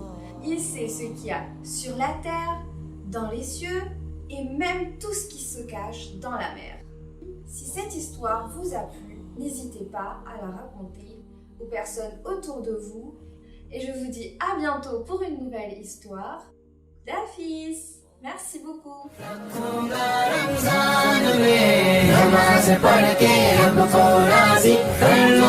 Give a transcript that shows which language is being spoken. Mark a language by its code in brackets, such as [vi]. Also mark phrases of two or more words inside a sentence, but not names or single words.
[fr] Il sait ce qu'il y a sur la terre, dans les cieux et même tout ce qui se cache dans la mer. Si cette histoire vous a plu, n'hésitez pas à la raconter aux personnes autour de vous. Et je vous dis à bientôt pour une nouvelle histoire. Dafis! Merci beaucoup. [ur] رمضان میں نماز پڑھ کے رب کو راضی کر